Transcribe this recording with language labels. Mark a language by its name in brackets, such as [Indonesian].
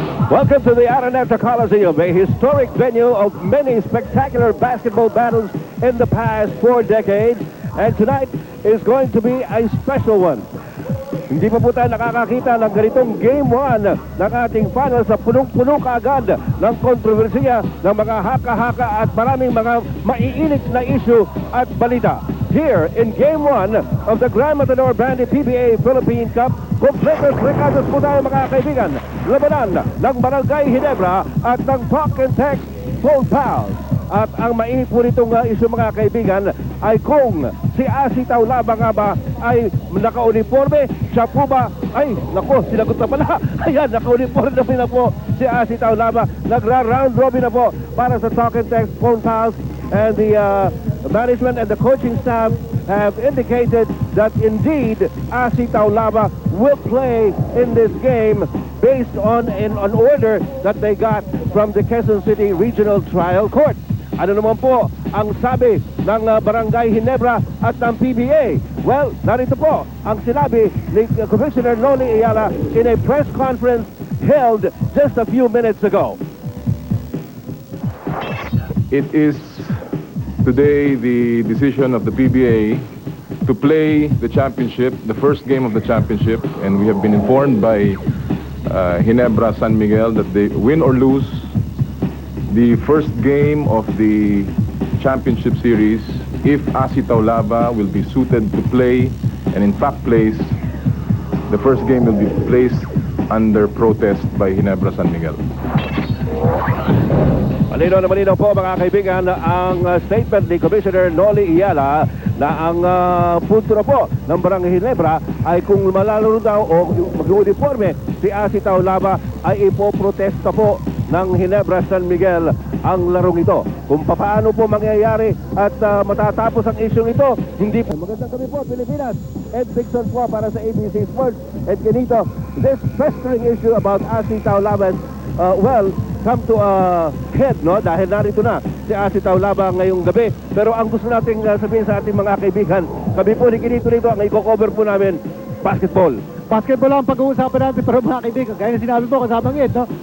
[English] Welcome to the Araneta Coliseum, a historic venue of many spectacular basketball battles in the past 4 decades. And tonight is going to be a special one. [Filipino] Hindi pa po tayo nakakakita ng ganitong Game 1 ng ating finals sa punong-puno kaagad ng kontrobersiya ng mga haka-haka at maraming mga maiinit na issue at balita. [English] Here in Game 1 of the Grand Matador Bandy PBA Philippine Cup, [Filipino] kompletos rekados po tayo mga kaibigan. Labanan ng Barangay Ginebra at ng Talk and Text Phone Pals. At ang mainit po nitong issue mga kaibigan ay kung si Asi Taulaba nga ba ay naka-uniforme, siya po ba ay, nako, sinagot na pala. Ayan, naka-uniforme na po si Asi Taulaba. Nagra-round robin na po para sa Talk and Text Phone Pals. [English] And the management and the coaching staff have indicated that indeed Asi Taulaba will play in this game based on an order that they got from the Quezon City Regional Trial Court. [Filipino] Ano naman po ang sabi ng Barangay Ginebra at ng PBA? Well, narito po ang sinabi ni Commissioner Noli Ayala [English] in a press conference held just a few minutes ago. It is today the decision of the PBA to play the championship, the first game of the championship, and we have been informed by Ginebra San Miguel that they win or lose the first game of the championship series. If Asi Taulaba will be suited to play, and in fact plays, the first game will be placed under protest by Ginebra San Miguel. [Filipino] Malinaw po mga kaibigan ang statement ni Commissioner Noli Ayala na ang punto na po ng Barangay Ginebra ay kung malalaro daw o mag-uniforme si Asi Taulaba ay ipoprotesta po ng Ginebra San Miguel ang larong ito. Kung paano po mangyayari at matatapos ang isyong ito, hindi po. Magandang gabi po, Pilipinas. Ed Dixon po para sa ABC Sports. [English] Ed Ganito, this festering issue about Asi Taulaba, well, come to a head, no? [Filipino] Dahil narito na si Asi Taulaba ngayong gabi. Pero ang gusto nating sabihin sa ating mga kaibigan, kami po ni Kinito rito, ang i-cover po namin, basketball. Basketball lang ang pag-uusapan natin, pero mga kaibigan, gaya na sinabi mo kasama ng Ed, no?